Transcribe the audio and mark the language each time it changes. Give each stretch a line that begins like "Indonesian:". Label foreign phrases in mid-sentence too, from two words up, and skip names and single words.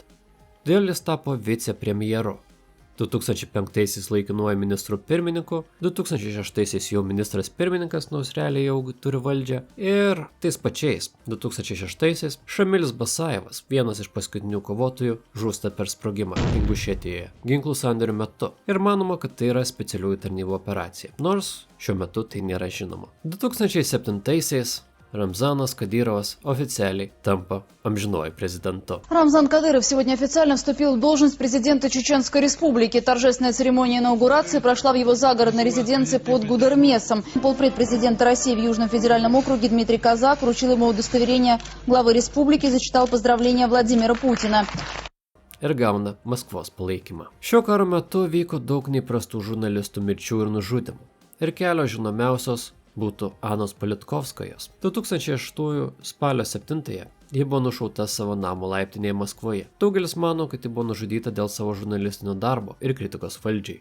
Lithuanian: Todėl jis tapo vicepremjeru. 2005-aisiais laikinuoju ministru pirmininku, 2006-aisiais jau ministras pirmininkas, nors realiai jau turi valdžią, ir tais pačiais 2006-aisiais Šamilis Basajevas, vienas iš paskutinių kovotojų, žūsta per sprogimą Ingušetijoje ginklų sandėrio metu. Ir manoma, kad tai yra specialiųjų tarnybų operacija, nors šiuo metu tai nėra žinoma. 2007-aisiais Рамзанас Кадыровas oficialiai tampa amžinuoju prezidentu.
Russian: Рамзан Кадыров сегодня официально вступил в должность президента Чеченской Республики. Торжественная церемония инаугурации прошла в его загородной резиденции под Гудермесом. Полпред президента России в Южном федеральном округе Дмитрий Казак вручил ему удостоверение главы республики и зачитал поздравления Владимира Путина.
Lithuanian: Ir gauna Maskvos palaikymą. Šio karo metu vyko daug neįprastų žurnalistų mirčių ir nužudimų. Ir kelios žinomiausios būtų Anos Politkovskojos. 2006 spalio 7-ąją ji buvo nušauta savo namo laiptinėje Maskvoje. Daugelis mano, kad ji buvo nužudyta dėl savo žurnalistinio darbo ir kritikos valdžiai.